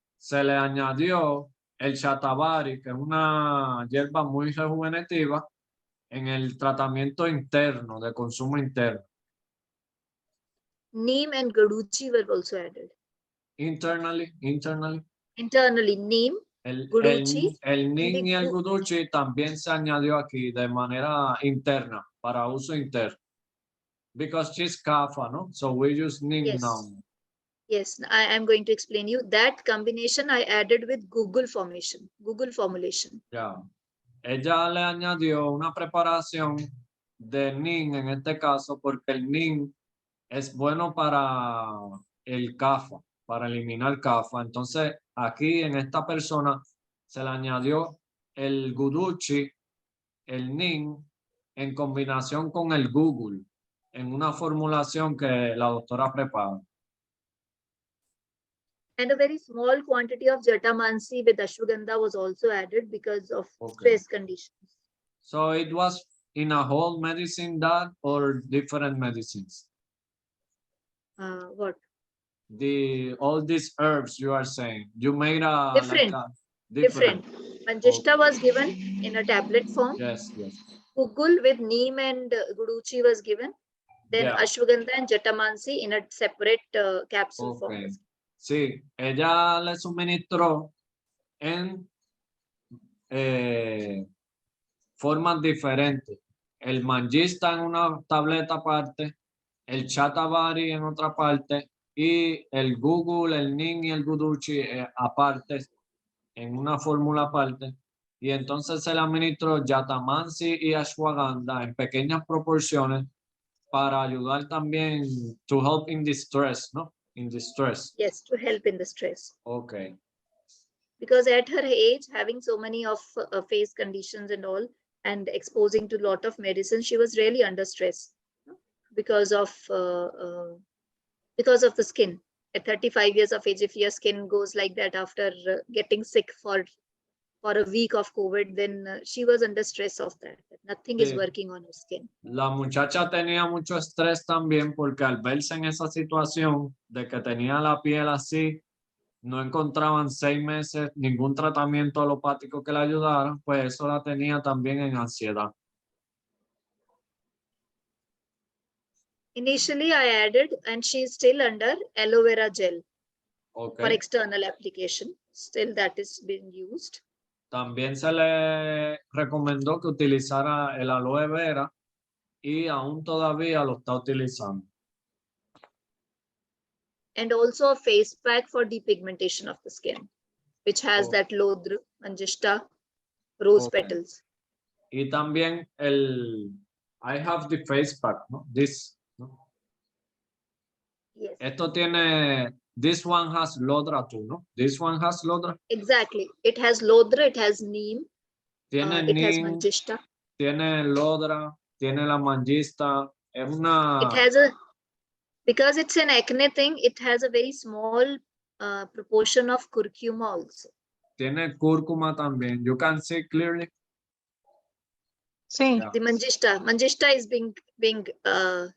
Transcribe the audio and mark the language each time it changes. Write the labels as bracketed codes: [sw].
[es] se le añadió el Shatavari, que es una hierba muy rejuvenetiva, en el tratamiento interno, de consumo interno. [en] Neem and Gaduchi were also added. Internally. Internally, Neem, Guduchi. [es] El Neem y el gu- Guduchi también se añadió aquí de manera interna, para uso interno. [en] Because she's Kapha, ¿no? So we use Neem Yes. now. Yes, I am going to explain you. That combination I added with Google formulation. Ya. [es] Ella le añadió una preparación de Neem en este caso, porque el Neem es bueno para el Kapha, para eliminar Kapha. Entonces, aquí en esta persona se le añadió el Guduchi, el Neem, en combinación con el Google, en una formulación que la doctora prepara. [en] And a very small quantity of Jatamansi with Ashwagandha was also added because of stress conditions. So it was in a whole medicine that or different medicines? What? All these herbs you are saying, you made a Different. Manjishta was given in a tablet form. Yes. Google with Neem and Guduchi was given. Then Yeah. Ashwagandha and Jatamansi in a separate capsule form. [es] Sí, ella le suministró en formas diferentes. El Manjishta en una tableta aparte, el Shatavari en otra parte y el Google, el Neem y el Guduchi aparte, en una fórmula aparte. Y entonces se le administró Jatamansi y Ashwagandha en pequeñas proporciones para ayudar también [en] to help in distress, [es] ¿no? [en] In distress. Yes, to help in the stress. Okay. Because at her age, having so many of face conditions and all, and exposing to a lot of medicine, she was really under stress because of the skin. At 35 years of age, if your skin goes like that after getting sick for for a week of COVID, then she was under stress of that. Nothing is Sí. working on her skin. [es] La muchacha tenía mucho estrés también porque al verse en esa situación de que tenía la piel así, no encontraban 6 meses ningún tratamiento alopático que la ayudara, pues eso la tenía también en ansiedad. [en] Initially, I added, and she is still under aloe vera gel for Okay. external application. Still, that is being used. [es] También se le recomendó que utilizara el aloe vera y aún todavía lo está utilizando. [en] And also a face pack for depigmentation of the skin, which has Oh. that Lodr, Manjishta, rose Okay. petals. [es] Y también [en] I have the face pack, ¿no? This, ¿no? Yes, [es] Esto tiene, [en] this one has Lodra too, ¿no? This one has Lodra. exactly. It has Lodra, it has Neem, [es] Tiene [en] it has Neem, Manjishta. [es] tiene Lodra, tiene la Mangista. Es [en] It [es] una, [en] has because it's an acne thing, it has a very small proportion of curcuma also. [es] tiene cúrcuma también. [en] You can see clearly. [es] Sí. [en] Yeah. The Manjishta is being Red.